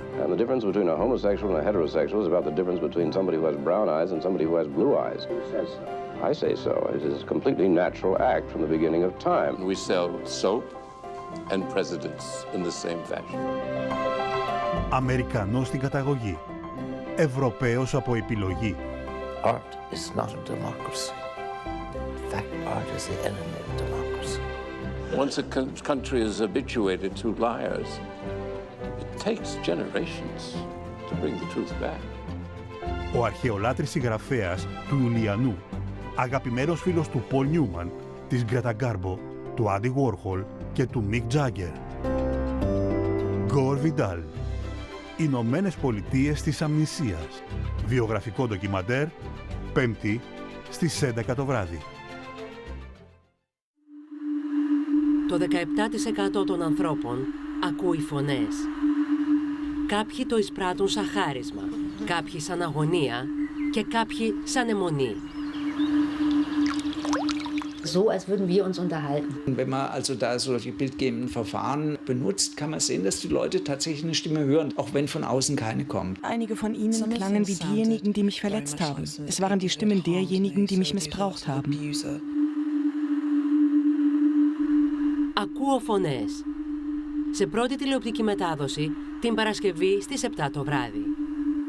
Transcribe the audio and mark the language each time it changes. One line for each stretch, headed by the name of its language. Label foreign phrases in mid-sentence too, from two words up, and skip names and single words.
English: And the difference between a homosexual and a heterosexual is about the difference between somebody who has brown eyes and somebody who has blue eyes. Who says so? I say so. It is a completely natural act from the beginning of time. We sell soap and presidents in the same fashion.
Greek: Αμερικανός στην καταγωγή. Ευρωπαίος από επιλογή.
English: Art is not a democracy. In fact, art is the enemy of democracy. Once a country is habituated to liars, it takes generations to bring the truth back.
Greek: Ο αρχαιολάτρης συγγραφέας του Ιουλιανού, αγαπημένος φίλος του Πολ Νιούμαν, της Γκρέτα Γκάρμπο, του Άντι Γουόρχολ και του Μικ Τζάγκερ. Γκορ Βιντάλ. Ηνωμένες Πολιτείες της Αμνησίας. Βιογραφικό ντοκιμαντέρ, Πέμπτη, στις 11 το βράδυ. Το 17% των ανθρώπων ακούει φωνές. Κάποιοι το εισπράττουν σαν χάρισμα, κάποιοι σαν αγωνία και κάποιοι σαν αιμονή.
German: So, als würden wir uns unterhalten. Wenn man also da solche bildgebenden Verfahren benutzt, kann man sehen, dass die Leute tatsächlich eine Stimme hören, auch wenn von außen keine kommt. Einige von ihnen klangen wie diejenigen, die mich verletzt haben. Es waren die Stimmen derjenigen, die mich missbraucht haben.
Greek: Ακούω φωνές. Σε πρώτη τηλεοπτική μετάδοση την Παρασκευή στις 7 το βράδυ.